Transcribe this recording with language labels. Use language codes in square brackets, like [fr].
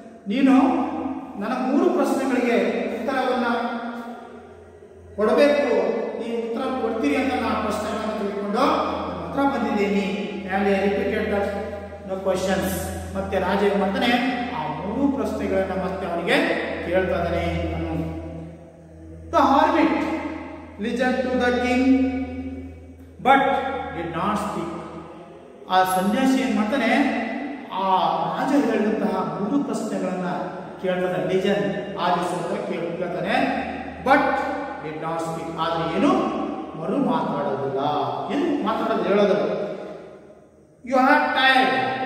[kn] ನೀನು ನನ್ನ 3 ಪ್ರಶ್ನೆಗಳಿಗೆ ಉತ್ತರವನ್ನ ಕೊಡಬೇಕು, ನೀವು ಉತ್ತರ ಕೊಡ್ತೀರಿ ಅಂತ ನಾನು ಪ್ರಶ್ನೆಗಳನ್ನು ತಿಳ್ಕೊಂಡು ನಿಮ್ಮ ಹತ್ರ ಬಂದಿದ್ದೀನಿ. [en] And repeated the questions. [kn] ಮತ್ತೆ ರಾಜ ಏನ್ ಮಾಡ್ತಾನೆ, ಆ 3 ಪ್ರಶ್ನೆಗಳನ್ನ ಮತ್ತೆ ಅವನಿಗೆ ಕೇಳ್ತಾ ಇದ್ದಾನೆ. [en] The hermit listened to the king but did not speak. [kn] ಆ ಸನ್ಯಾಸಿ ಏನ್ ಮಾಡ್ತಾನೆ, ಆ ರಾಜ ಹೇಳಿದಂತಹ 3 ಪ್ರಶ್ನೆಗಳನ್ನ ಕೇಳ್ತಾನೆ. ಲಿಜನ್ ಆಲಿಸುತ್ತ ಕೇಳ್ತಾನೆ. [en] but did not speak, [kn] ಆದ್ರೆ ಏನು ಮರು ಮಾತಾಡೋದಿಲ್ಲ, ಏನು ಮಾತಾಡೋದು ಹೇಳೋದಿಲ್ಲ. [en] You are tired.